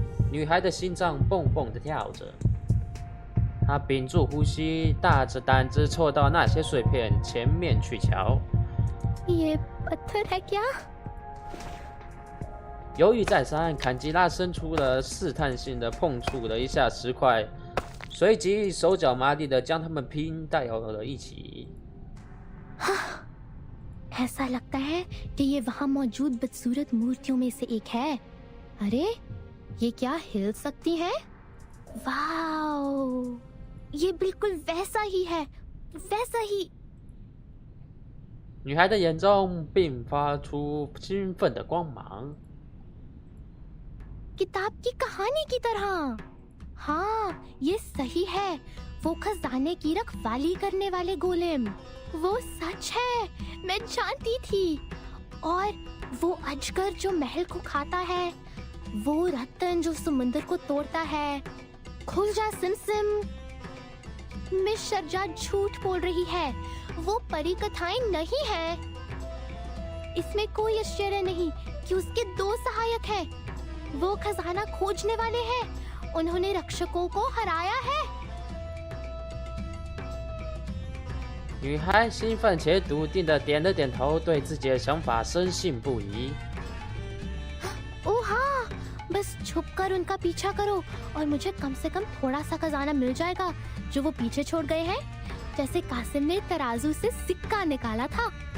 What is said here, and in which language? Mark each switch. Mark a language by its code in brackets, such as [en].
[zh] 女孩的心脏蹦蹦地跳着，她屏住呼吸，大着胆子凑到那些碎片前面去瞧。 [hi] ये पत्थर है क्या? [zh] 犹豫再三，坎吉拉伸出了试探性的碰触了一下石块，随即手脚麻利的将它们拼到了一起。 [hi] ऐसा लगता है कि ये वहाँ मौजूद बदसूरत मूर्तियों में से एक है। अरे, ये क्या हिल सकती है? वाओ, ये बिल्कुल वैसा ही है, वैसा ही। [zh] 女孩的眼中并发出兴奋的光芒。 [hi] किताब की कहानी की तरह। हाँ, ये सही है। वो खजाने की रखवाली करने वाले गोलेम, वो सच है। मैं जानती थी। और वो अजगर जो महल को खाता है, वो रत्न जो समुंदर को तोड़ता है। खुल जा सिमसिम। मिस शर्जा झूठ बोल रही है, वो परी कथाएं नहीं है। इसमें कोई आश्चर्य नहीं कि उसके 2 सहायक हैं। वो खजाना खोजने वाले हैं। उन्होंने रक्षकों को हराया है। [zh] 女孩兴奋且笃定地点了点头，对自己的想法深信不疑。 [hi] ओह हाँ, बस छुपकर उनका पीछा करो और मुझे कम से कम थोड़ा सा खजाना मिल जाएगा जो वो पीछे छोड़ गए हैं, जैसे कासिम ने तराजू से सिक्का निकाला था।